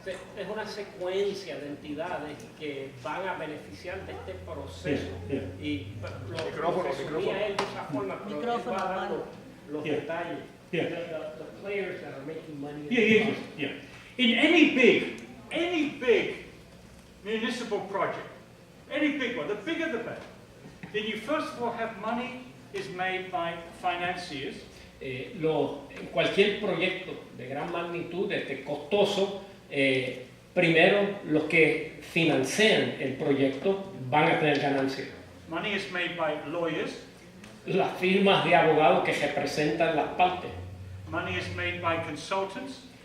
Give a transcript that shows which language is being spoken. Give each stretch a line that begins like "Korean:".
Spanish: Es una secuencia de entidades que van a beneficiar de este proceso. Y lo resumía él de esa forma, pero él va dando los detalles.
English: The players that are making money. Yeah. In any big municipal project, any big one, the bigger the better. Then you first of all have money is made by financiers.
Spanish: En cualquier proyecto de gran magnitud, costoso, primero los que financian el proyecto van a tener ganancias.
English: Money is made by lawyers.
Spanish: Las firmas de abogados que representan las partes.
English: Money is made by consultants.